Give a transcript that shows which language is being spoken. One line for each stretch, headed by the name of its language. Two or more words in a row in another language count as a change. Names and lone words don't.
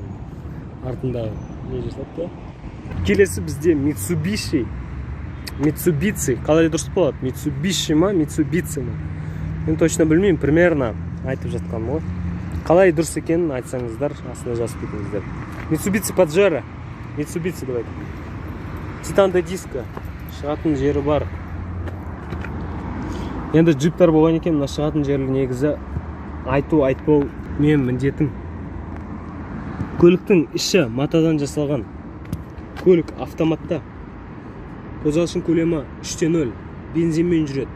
Kazakh: Артында не жасапты? Келесі бізде Mitsubishi, қалай дұрыс болады? Mitsubishi ма, Mitsubishi ма? Мен точно білмеймін, примерно айтып жатқаным ғой. Қалай дұрыс екенін айтсаңыздар, астына жазып кетіңіздер. Mitsubishi Pajero, Mitsubishi давайте. Титанды диска, шығатын жері бар. Енді джиптар болған екен, мына шығатын жерлі негізі айтпау мен міндетім. Көліктің іші матадан жасалған. Көлік автоматта. Қозғалыс көлемі 3.0, бензинмен жүреді.